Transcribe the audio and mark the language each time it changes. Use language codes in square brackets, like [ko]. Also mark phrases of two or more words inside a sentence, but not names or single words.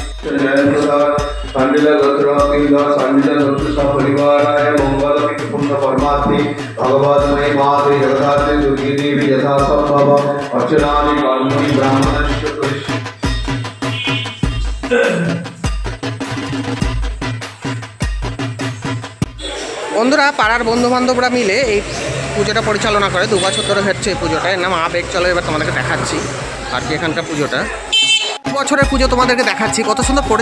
[sa] संडिल गोत्र किंग संडिल गोत्र सपरिवाराय मंगलमित पुण्य परमात्मे भगवद्मय माते जगदात्रि दुर्गे देवी यथा संभव अर्चनानि कर्मणि ब्राह्मणस्य कृष्ण। [bn] বন্ধুরা, পাড়ার বন্ধু বান্ধবরা মিলে এই পুজোটা পরিচালনা করে, 2 বছর ধরে হচ্ছে এই পুজোটা। এর নাম আবেগ। চলো এবার তোমাদেরকে দেখাচ্ছি আর কি এখানকার পুজোটা। 2 বছরের পুজো তোমাদেরকে দেখাচ্ছি, কত সুন্দর পড়েছে।